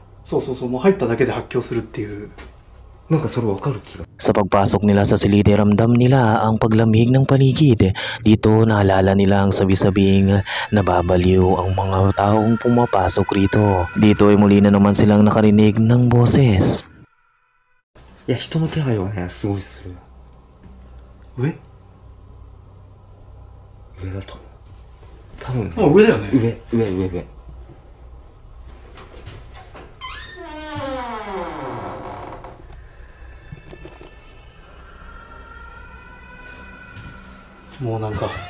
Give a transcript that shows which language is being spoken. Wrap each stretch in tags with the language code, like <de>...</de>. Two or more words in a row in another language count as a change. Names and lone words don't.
<ja>そうそうそうもう入っただけで発狂するっていうなんかそれわかる気が</ja> <tl>Sa pagpasok nila sa silid, ramdam nila ang paglamig ng paligid. Dito naalala nila ang sabi-sabing nababaliw ang mga taong pumapasok rito. Dito ay muli na naman silang nakarinig ng boses.</tl> <ja>いや人の気配はねすごいする上上だと思う多分あ上だよね上もうなんか</ja>